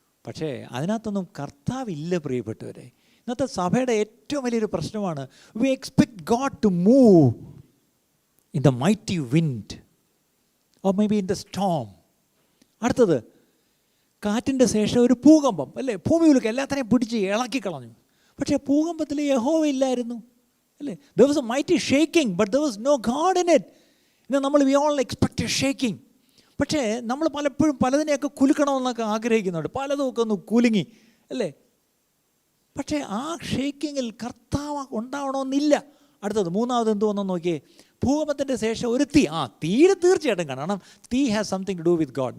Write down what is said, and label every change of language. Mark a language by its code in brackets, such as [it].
[ml] പക്ഷേ അതിനകത്തൊന്നും കർത്താവില്ല പ്രിയപ്പെട്ടവരെ. ഇന്നത്തെ സഭയുടെ ഏറ്റവും വലിയൊരു പ്രശ്നമാണ് [en] We expect God to move in the mighty wind or may be in the storm. [ml] അടുത്തത് കാറ്റിൻ്റെ ശേഷം ഒരു ഭൂകമ്പം അല്ലേ? ഭൂമിയിലേക്ക് എല്ലാത്തിനെയും പിടിച്ച് ഇളക്കി കളഞ്ഞു. പക്ഷേ ഭൂകമ്പത്തിൽ യഹോവ ഇല്ലായിരുന്നു അല്ലേ? [en] there was a mighty shaking but there was no God in it. [ml] ഇന്ന് നമ്മൾ [en] we all expect a shaking. [ml] പക്ഷേ നമ്മൾ പലപ്പോഴും പലതിനെയൊക്കെ കുലുക്കണമെന്നൊക്കെ ആഗ്രഹിക്കുന്നുണ്ട്, പലതുമൊക്കെ ഒന്ന് കുലുങ്ങി അല്ലേ? പക്ഷേ ആ ഷേക്കിങ്ങിൽ കർത്താവ് ഉണ്ടാവണമെന്നില്ല. അടുത്തത് മൂന്നാമത് എന്ത് വന്നെന്ന് നോക്കിയേ. ഭൂകമ്പത്തിൻ്റെ ശേഷം ഒരു തീ. തീയിൽ തീർച്ചയായിട്ടും കാരണം തീ [en] Has something to do with God.